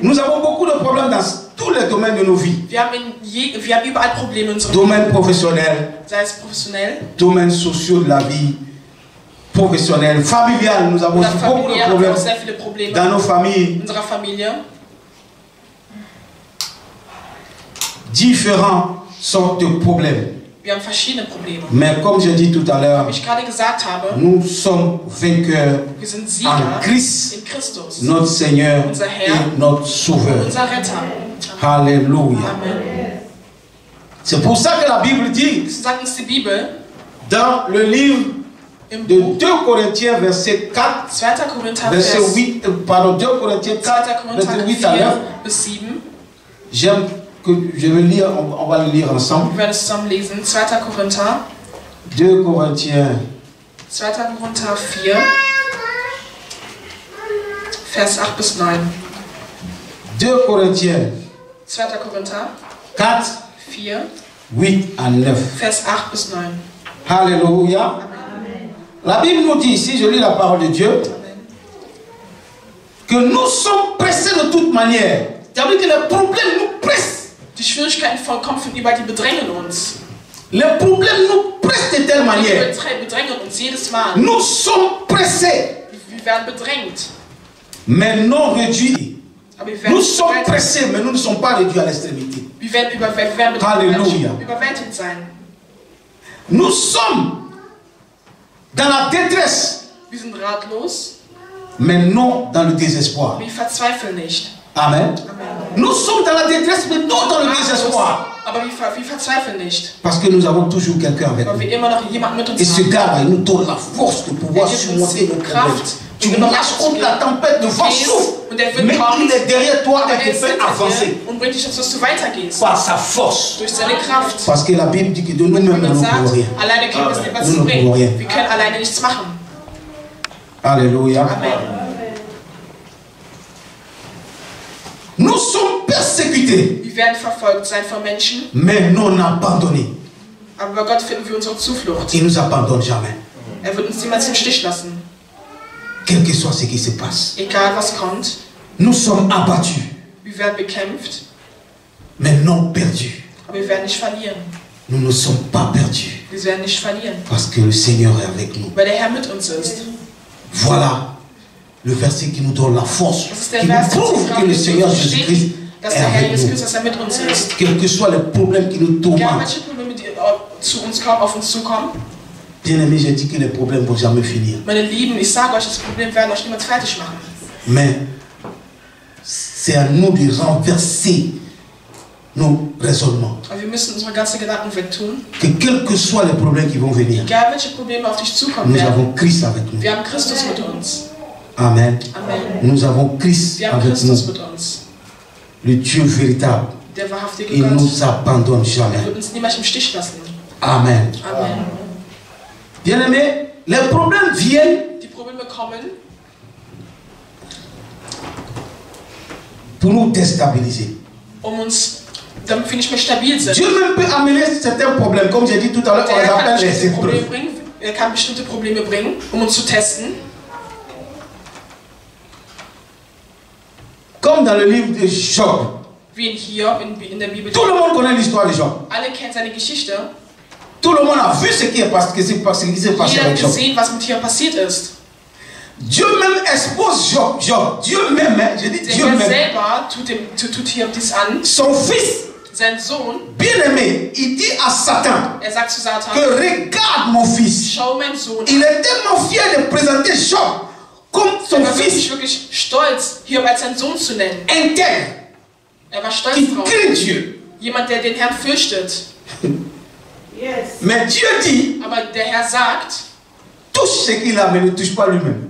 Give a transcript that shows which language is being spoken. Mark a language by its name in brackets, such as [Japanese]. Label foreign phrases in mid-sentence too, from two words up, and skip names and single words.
[French] Nous avons beaucoup de problèmes dans tous les domaines de nos vies. Domaine professionnel, domaine social de la vie, professionnel, familial. Nous avons aussi beaucoup de problèmes dans nos familles. Différentes sortes de problèmes. [German] Wir haben verschiedene Probleme. [French] Mais comme je dis tout à l'heure, [German] Wie ich gerade gesagt habe, [French] nous sommes vainqueurs [German] wir sind [French] en [German] Sieger [French] Christ, [German] in Christus, [French] notre Seigneur [German] unser Herr [French] et notre Sauveur. [German] unser Retter. [French] Alléluia. Amen. C'est pour ça que la Bible dit, [German] Das sagt uns die Bibel [French] dans le livre [German] im [French] de [German] Buch [French] 2 Corinthiens, verset 4, [German] 2. Korinther [French] verset [German] Vers [French] 8, pardon, 2 Corinthiens [German] 2. 4, Korinther [French] verset 8 à 4 9. [German] bis 7. [French] J'aime que je vais lire, on va le lire ensemble. [German] Wir werden es zusammen lesen. 2. Korinther [French] 2 Corinthiens [German] 2. Korinther 4, Vers 8 bis 9. [French] 2 Corinthiens [German] 2. Korinther 4, [French] 4, 8 à 9. [German] Vers 8 bis 9. [French] Alléluia. La Bible nous dit ici, je lis la parole de Dieu, que nous sommes pressés de toute manière. C'est-à-dire que les problèmes nous pressent. [German] Die Schwierigkeiten kommen von überall, die bedrängen uns. [French] Les problèmes nous pressent de telle manière. [German] Die bedrängen uns jedes Mal. [French] Nous sommes pressés, [German] Wir werden bedrängt. [French] mais non réduits. [German] Aber wir werden [French] Nous sommes pressés, mais nous ne sommes pas réduits à l'extrémité. [German] Wir werden bedrängt. Halleluja. Überwältigt sein. [French] Nous sommes dans la détresse, [German] Wir sind ratlos, [French] mais non dans le désespoir. [German] aber wir verzweifeln nicht. Amen. [French] Amen. Nous sommes dans la détresse, mais non dans le désespoir. [German] Aber wir verzweifeln nicht. [French] Parce que nous avons toujours quelqu'un avec [German] Weil [French] nous. [German] wir immer noch jemanden mit uns [French] Et ce [German] haben. [French] gars, il nous donne la force de pouvoir surmonter nos problèmes. Tu marches contre la tempête, le vent souffle, mais il est derrière toi et te fait avancer [German] und bringt dich dazu, dass du weitergehst. [French] par sa force. [German] Durch seine Kraft. [French] Parce que la Bible dit que de nous-mêmes, nous ne pouvons rien. [German] Alleine können wir es nicht was [French] Nous [German] zu [French] ne pouvons rien. [German] bringen. Wir können alleine nichts machen. [French] Alléluia. Amen. Nous sommes persécutés, [German] Wir werden verfolgt sein von Menschen, [French] mais non abandonnés. [German] aber bei Gott finden wir unsere Zuflucht. [French] Il ne nous abandonne jamais. [German] Wird uns niemals im Stich lassen. [French] Quel que soit ce qui se passe. [German] Egal was kommt. [French] Nous sommes abattus, [German] Wir werden bekämpft, [French] mais non perdus. [German] aber wir werden nicht verlieren. [French] Nous ne sommes pas perdus. [German] Wir werden nicht verlieren, [French] Parce que le Seigneur est avec nous. [German] weil der Herr mit uns ist. [French] Voilà le verset qui nous donne la force, [German] Das ist der [French] qui nous [German] Vers, der [French] prouve que le Seigneur Jésus-Christ [German] dass [French] est [German] der Herr [French] avec [German] Jesus [French] nous. [German] Christus, dass er mit uns ist. [French] Quels que soient les problèmes qui nous [German] Egal [French] tourmentent. [German] welche Probleme die zu uns kommen, auf uns zukommen. [French] Bien aimé, j'ai dit que les problèmes ne vont jamais finir. [German] Meine Lieben, ich sage euch, das Problem werden euch niemals fertig machen. [French] Mais c'est à nous de renverser nos raisonnements. [German] Aber wir müssen unsere ganzen Gedanken wegtun. [French] Que quels que soient les problèmes qui vont venir, [German] Egal welche Probleme auf dich zukommen [French] nous [German] werden. [French] avons Christ avec nous. [German] Wir haben Christus mit uns. Amen. [French] Amen. Nous avons Christ [German] Wir haben [French] avec [German] Christus [French] nous. [German] mit uns. [French] Le Dieu véritable. [German] Der wahrhaftige [French] Il ne [German] Gott. [French] nous abandonne [German] Er [French] jamais. [German] wird uns niemals im Stich lassen. Amen. [French] Amen. Bien aimé, les problèmes viennent [German] Die Probleme kommen, [French] pour nous déstabiliser. [German] uns, damit wir nicht mehr stabil sind. [French] Dieu même peut amener certains problèmes, comme j'ai dit tout à l'heure, on [German] Der [French] les [German] Herr kann [French] appelle les [German] bestimmte Probleme [French] épreuves. [German] bringen. Er kann bestimmte Probleme bringen, uns zu testen. [French] Comme dans le livre de Job. [German] Wie in Hiob in der Bibel. [French] Tout le monde connaît l'histoire de Job. [German] Alle kennen seine Geschichte. [French] Tout le monde a vu ce qui s'est passé [German] Jeder [French] avec [German] hat [French] Job. [German] gesehen, was mit Hiob passiert ist. [French] Dieu même expose Job. Dieu même, je dis [German] Der [French] Dieu [German] Herr [French] même. [German] selber tut Hiob dies an. [French] Son fils, [German] Sein Sohn, [French] bien aimé, il dit à Satan [German] sagt zu Satan, [French] que regarde mon fils. [German] schau mein Sohn [French] Il [German] an. [French] est tellement fier de présenter Job comme son [German] Er war [French] fils [German] wirklich stolz, Hiob als seinen Sohn zu nennen. [French] intègre, [German] Er war stolz [French] qui [German] drauf. [French] craint Dieu. [German] Jemand, der den Herrn fürchtet. [French] Mais Dieu dit, [German] Aber der Herr sagt, [French] touche ce qu'il a, mais ne touche pas lui-même.